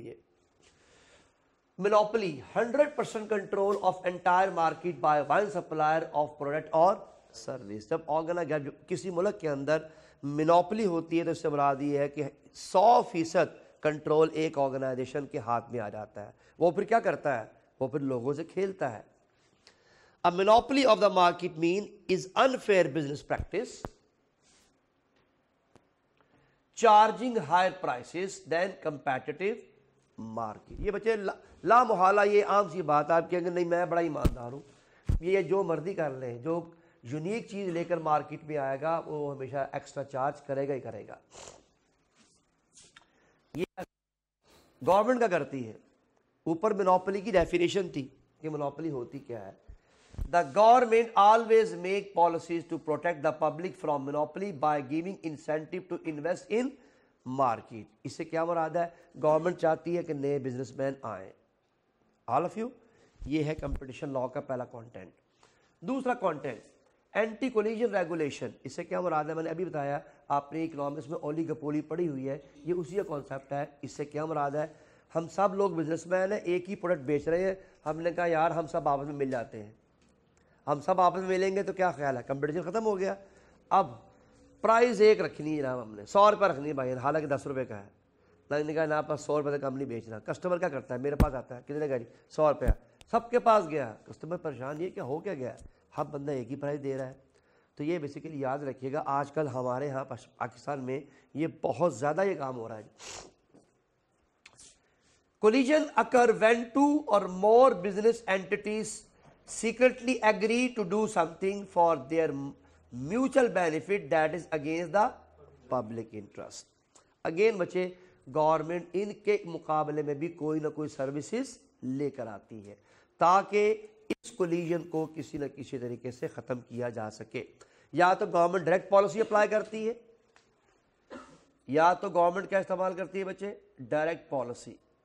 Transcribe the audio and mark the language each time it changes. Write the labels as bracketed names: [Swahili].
[English] یہ monopoly 100% control of entire market by one supplier of product اور service. [Urdu] جب کسی ملک کے اندر مینوپلی ہوتی ہے تو اس سے مراد یہ ہے کہ 100% کنٹرول ایک آرگنائزیشن کے ہاتھ میں آ جاتا ہے. وہ پھر کیا کرتا ہے؟ وہ پھر لوگوں سے کھیلتا ہے. [English] A monopoly of the market mean is unfair business practice, charging higher prices than competitive market. [Urdu] یہ بچے لا محالہ یہ عام سی بات ہے. آپ کہیں گے نہیں میں بڑا ایماندار ہوں، یہ جو مرضی کر لیں، جو یونیک چیز لے کر مارکیٹ میں آئے گا وہ ہمیشہ ایکسٹرا چارج کرے گا ہی کرے گا. یہ گورنمنٹ کا کرتی ہے. اوپر مونوپلی کی ڈیفینیشن تھی کہ مونوپلی ہوتی کیا ہے. [English] The government always make policies to protect the public from monopoly by giving incentive to invest in market. [Urdu] اس سے کیا مراد ہے؟ گورنمنٹ چاہتی ہے کہ نئے بزنس مین آئیں. [English] All of you, [Urdu] یہ ہے کمپٹیشن لا کا پہلا کانٹینٹ. دوسرا کانٹینٹ اینٹی کولیجن ریگولیشن. اس سے کیا مراد ہے؟ میں نے ابھی بتایا، آپ نے اکنامکس میں اولیگوپولی پڑھی ہوئی ہے، یہ اسی کا کانسیپٹ ہے. اس سے کیا مراد ہے؟ ہم سب لوگ بزنس مین ہیں، ایک ہی پروڈکٹ بیچ رہے ہیں، ہم نے کہا یار ہم سب آپس میں مل جاتے ہیں. ہم سب آپس میں ملیں گے تو کیا خیال ہے, کمپٹیشن ختم ہو گیا. اب پرائز ایک رکھنی ہے جناب, ہم نے 100 روپے رکھنی ہے بھائی, حالانکہ 10 روپے کا ہے. میں نے کہا نا پاس 100 روپے سے کم نہیں بیچنا. کسٹمر کیا کرتا ہے, میرے پاس آتا ہے, کتنے کا جی 100 روپیہ, سب کے پاس گیا. کسٹمر پریشان, یہ کیا ہو کیا گیا, ہر بندہ ایک ہی پرائز دے رہا ہے. تو یہ بیسیکلی یاد رکھیے گا, آج کل ہمارے ہاں پاکستان میں یہ بہت زیادہ یہ کام ہو رہا ہے. [English] Collision occur when 2 or more business entities secretly agree to do something for their mutual benefit that is against the public interest. [Urdu] Again بچے, گورنمنٹ ان کے مقابلے میں بھی کوئی نہ کوئی سروسز لے کر آتی ہے تاکہ اس کولیجن کو کسی نہ کسی طریقے سے ختم کیا جا سکے. یا تو گورنمنٹ ڈائریکٹ پالیسی اپلائی کرتی ہے, یا تو گورنمنٹ کیا استعمال کرتی ہے بچے, ڈائریکٹ پالیسی.